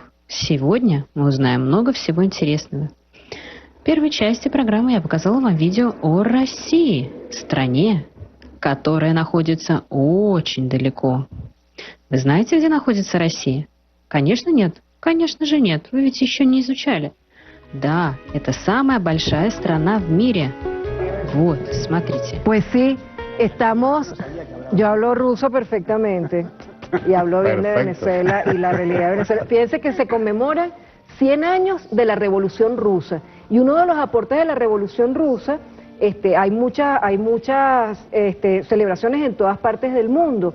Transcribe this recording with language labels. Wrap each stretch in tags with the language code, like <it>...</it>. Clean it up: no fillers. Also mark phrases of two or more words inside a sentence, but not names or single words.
<ru>Сегодня мы узнаем много всего интересного. В первой части программы я показала вам видео о России, стране, которая находится очень далеко. Вы знаете, где находится Россия? Конечно, нет. Конечно же нет. Вы ведь еще не изучали. Да, это самая большая страна в мире. Вот, смотрите.</ru> <es>Pues sí, estamos... Yo hablo ruso perfectamente y hablo bien de Venezuela y la realidad de Venezuela. Fíjense que se conmemoran 100 años de la Revolución Rusa y uno de los aportes de la Revolución Rusa, hay muchas celebraciones en todas partes del mundo.</es>